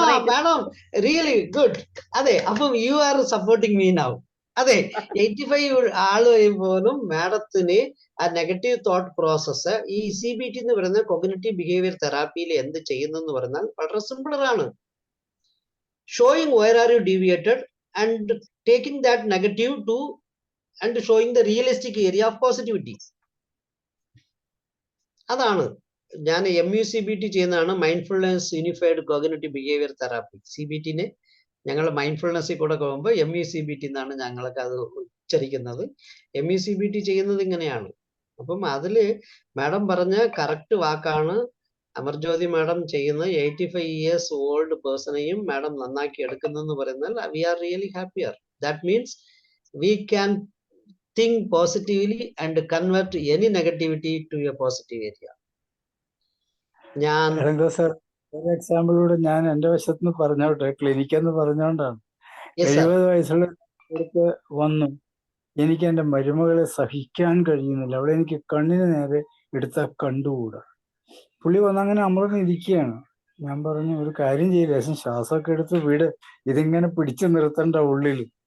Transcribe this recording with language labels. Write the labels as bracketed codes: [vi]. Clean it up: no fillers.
[en] Madam really good. [ml] അതെ, അപ്പം [en] You are supporting me now. [ml] അതെ, 85 ആള് പോലും മാഡത്തിന് ആ നെഗറ്റീവ് തോട്ട് പ്രോസസ്സ് ഈ CBT എന്ന് പറയുന്ന കോഗ്നിറ്റീവ് ബിഹേവിയർ തെറാപ്പിയിൽ എന്ത് ചെയ്യുന്നെന്ന് പറഞ്ഞാൽ വളരെ സിമ്പിളറാണ്. [en] Showing where are you deviated and taking that negative to and showing the realistic area of positivity. [ml] അതാണ് ഞാൻ MUCBT ചെയ്യുന്നതാണ്, mindfulness unified cognitive behaviour therapy. CBTനെ ഞങ്ങൾ മൈൻഡ്ഫുൾനെസ്സിൽ കൂടെ പോകുമ്പോൾ MUCBT എന്നാണ് ഞങ്ങളൊക്കെ അത് ഉച്ചരിക്കുന്നത്. MUCBT ചെയ്യുന്നത് ഇങ്ങനെയാണ്. അപ്പം അതില് മാഡം പറഞ്ഞ കറക്റ്റ് വാക്കാണ് അമർജ്യോതി മാഡം ചെയ്യുന്ന 85 years old പേഴ്സണെയും മാഡം നന്നാക്കി എടുക്കുന്നെന്ന് പറയുന്നാൽ [en] We are really happier. That means we can think positively and convert any negativity to a positive area. [ml] Sir, ഒരു എക്സാമ്പിളൂടെ ഞാൻ എന്റെ വശത്തുനിന്ന് പറഞ്ഞോട്ടെ. ക്ലിനിക്കെന്ന് പറഞ്ഞോണ്ടാണ്. 70 വയസ്സുള്ള വന്നു, എനിക്ക് എന്റെ മരുമകളെ സഹിക്കാൻ കഴിയുന്നില്ല, അവിടെ എനിക്ക് കണ്ണിന് നേരെ എടുത്താൽ കണ്ടുകൂടാ. പുള്ളി വന്നങ്ങനെ അമർന്നിരിക്കുകയാണ്. ഞാൻ പറഞ്ഞു, ഒരു കാര്യം ചെയ്യില്ല, ലേശം ശ്വാസമൊക്കെ എടുത്ത് വിട്, ഇതിങ്ങനെ പിടിച്ചു നിർത്തണ്ട ഉള്ളിൽ.